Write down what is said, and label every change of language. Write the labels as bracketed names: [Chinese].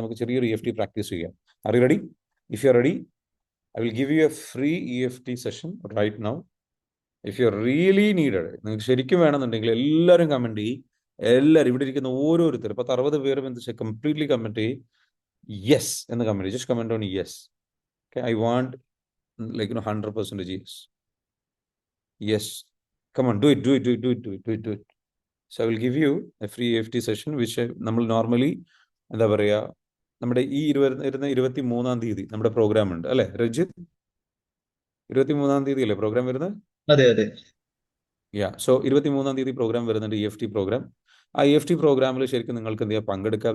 [Malayalam] നമുക്ക് ചെറിയൊരു EFT practice ചെയ്യാം. [English] Are you ready? If you are ready, I will give you a free EFT session right now. If you really needed, [Malayalam] നിങ്ങൾക്ക് ശരിക്കും വേണമെന്നുണ്ടെങ്കിൽ എല്ലാവരും comment ചെയ്യും. എല്ലാവരും ഇവിടെ ഇരിക്കുന്ന ഓരോരുത്തരും 10-60 പേരും എന്ത് ചെയ്യുക? കംപ്ലീറ്റ്ലി കമൻറ്റ് ചെയ്യും. യെസ് എന്ന് കമൻറ്റ് ചെയ്യും. [English] Just comment on yes. Okay, I want like 100% yes. Yes, come on, do it, do it, do it, do it, do it, do it, do it. So I will give you a free EFT session which [Malayalam] നമ്മൾ normally എന്താ പറയുക, നമ്മുടെ ഈ 23-ാം തീയതി നമ്മുടെ programme ഉണ്ട് അല്ലേ രഞ്ജിത്ത്? 23-ാം തീയതി അല്ലേ പ്രോഗ്രാം വരുന്നത്? അതെ അതെ. സോ 23-ാം തീയതി പ്രോഗ്രാം വരുന്നുണ്ട്, EFT പ്രോഗ്രാം. ആ EFT പ്രോഗ്രാമിൽ ശരിക്കും നിങ്ങൾക്ക് എന്ത് ചെയ്യാം? പങ്കെടുക്കാം.